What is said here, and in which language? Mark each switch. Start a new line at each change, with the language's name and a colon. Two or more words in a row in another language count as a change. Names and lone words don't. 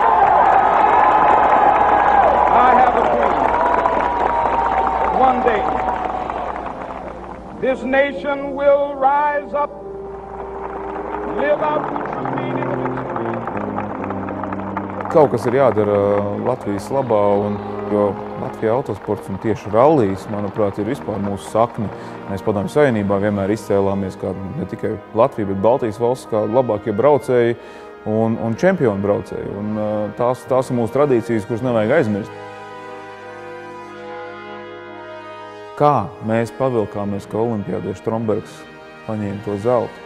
English: I have a dream. One day, this nation will rise up, live out the true meaning of its creed.
Latvian: Kaut kas ir jādara Latvijas labā, jo Latvijā autosports un tieši rallijs, manuprāt, ir vispār mūsu sakni. Mēs Padomju Savienībā vienmēr izcēlāmies kā ne tikai Latvija, bet Baltijas valsts kā labākie braucēji un čempionu braucēji. Un tās ir mūsu tradīcijas, kuras nevajag aizmirst. Kā mēs pavilkāmies, ka olimpiādieši Strombergs paņēma to zeltu?